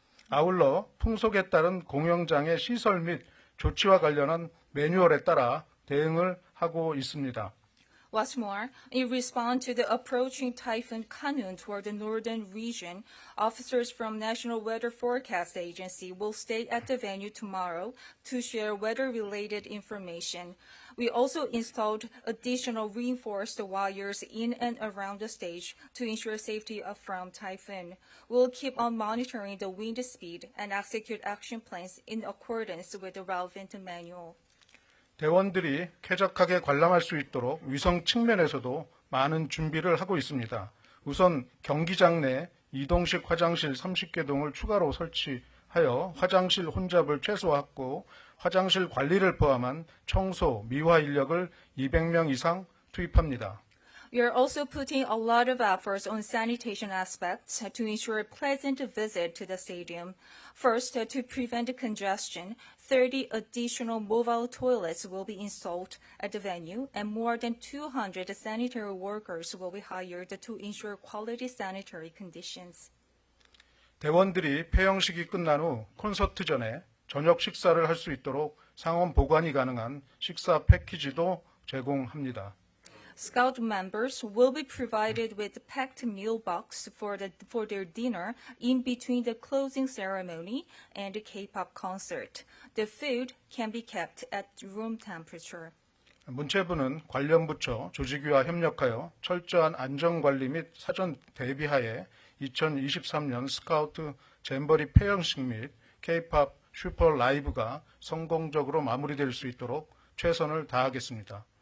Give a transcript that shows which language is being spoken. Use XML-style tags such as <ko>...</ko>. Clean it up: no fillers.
<ko>아울러 풍속에 따른 공연장의 시설 및 조치와 관련한 매뉴얼에 따라 대응을 하고 있습니다.</ko> <en>What's more, in response to the approaching Typhoon Kanun toward the northern region, officers from National Weather Forecast Agency will stay at the venue tomorrow to share weather-related information. We also installed additional reinforced wires in and around the stage to ensure safety from typhoon. We'll keep on monitoring the wind speed and execute action plans in accordance with the relevant manual.</en> <ko>대원들이 쾌적하게 관람할 수 있도록 위성 측면에서도 많은 준비를 하고 있습니다. 우선 경기장 내 이동식 화장실 30개 동을 추가로 설치하여 화장실 혼잡을 최소화하고 화장실 관리를 포함한 청소, 미화 인력을 200명 이상 투입합니다.</ko> <en>We are also putting a lot of efforts on sanitation aspects to ensure a pleasant visit to the stadium. First, to prevent congestion, 30 additional mobile toilets will be installed at the venue, and more than 200 sanitary workers will be hired to ensure quality sanitary conditions.</en> <ko>대원들이 폐영식이 끝난 후 콘서트 전에 저녁 식사를 할 수 있도록 상온보관이 가능한 식사 패키지도 제공합니다.</ko> <en>Scout members will be provided with a packed meal box for their dinner in between the closing ceremony and the K-pop concert. The food can be kept at room temperature.</en> <ko>문체부는 관련 부처 조직위와 협력하여 철저한 안전관리 및 사전 대비하에 2023년 스카우트 잼버리 폐영식 및 K-pop 슈퍼 라이브가 성공적으로 마무리될 수 있도록 최선을 다하겠습니다.</ko>